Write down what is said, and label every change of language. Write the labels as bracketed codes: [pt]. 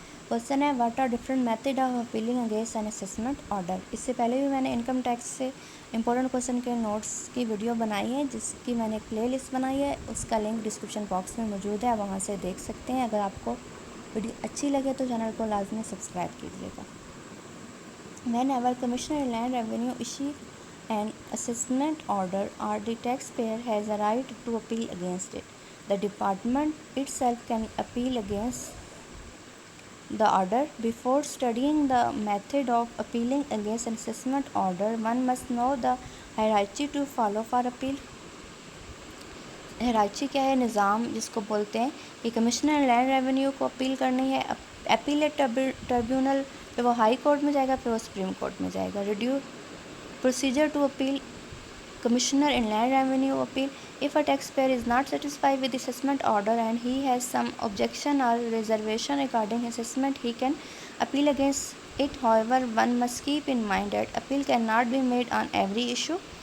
[en] Question ہے what are different method of appealing against an assessment order. [ur] اس سے پہلے بھی میں نے انکم ٹیکس سے امپورٹنٹ کوسچن کے نوٹس کی ویڈیو بنائی ہے جس کی میں نے ایک پلے لسٹ بنائی ہے. اس کا لنک ڈسکرپشن باکس میں موجود ہے, وہاں سے دیکھ سکتے ہیں. اگر آپ کو ویڈیو اچھی لگے تو چینل کو لازمی سبسکرائب کیجیے گا. [en] Whenever Commissioner in Land Revenue issue an assessment order or the taxpayer has a right to appeal against it, the department itself can appeal against the order. Before studying the method of appealing against an assessment order, one must know the hierarchy to follow for appeal. [ur] ہیرارچی کیا ہے؟ نظام جس کو بولتے ہیں کہ commissioner land revenue کو appeal کرنی ہے. اپیلیٹ ٹربیونل پہ وہ ہائی کورٹ میں جائے گا, پھر وہ سپریم کورٹ میں جائے گا. [en] Radio procedure to appeal Commissioner in Land Revenue appeal. If a taxpayer is not satisfied with the assessment order and he has some objection or reservation regarding his assessment, he can appeal against it. However, one must keep in mind that appeal cannot be made on every issue.